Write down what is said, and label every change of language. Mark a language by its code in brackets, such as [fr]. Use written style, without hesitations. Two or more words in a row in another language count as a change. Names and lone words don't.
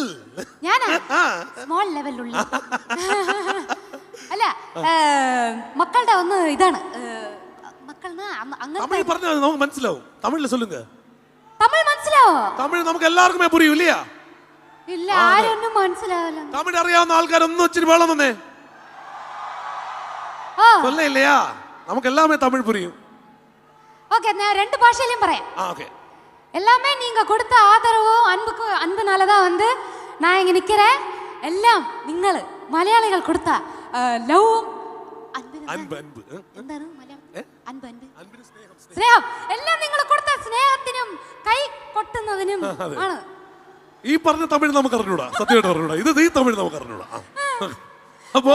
[ml] ഞാനാ സ്മോൾ ലെവലുള്ള. അല്ല മക്കളുടെ ഒന്ന് ഇതാണ്. തമിഴ് പറഞ്ഞാൽ നമുക്ക് മനസ്സിലാവും. തമിഴിൽ சொல்லுங்க. തമിഴ് മനസ്സിലാവോ? തമിഴ് നമുക്ക് എല്ലാവർക്കും [ta] புரியும் இல்லையா? [ml] ഇല്ല, ആരൊന്നും മനസ്സിലാവില്ല. തമിഴ് അറിയാവുന്ന ആൾക്കാരൊന്നും ഇച്ചിരി വേളം വന്നേ. [ta] இல்லையா? நமக்கு எல்லாமே தமிழ் புரியும். ஓகே, நான் ரெண்டு பாஷையிலயும் പറയാം. ஓகே. எல்லாமே நீங்க கொடுத்த ஆதரவும் அன்புனால தான் வந்து நான் இங்க நிக்கிறேன். [ml] எல்லாம் നിങ്ങൾ മലയാളികൾ കൊടുത്ത ലവും എന്താണ് സ്നേഹം എല്ലാം നിങ്ങൾ കൊടുത്ത സ്നേഹത്തിനും കൈ കൊട്ടുന്നതിനും ആണ്. ഈ പറഞ്ഞ തമിഴ് നമുക്ക് അറിഞ്ഞൂടാ, സത്യമായിട്ട് അറിഞ്ഞൂടാ. ഇത് ഈ തമിഴ് നമുക്ക് അറിഞ്ഞൂടാ. അപ്പോ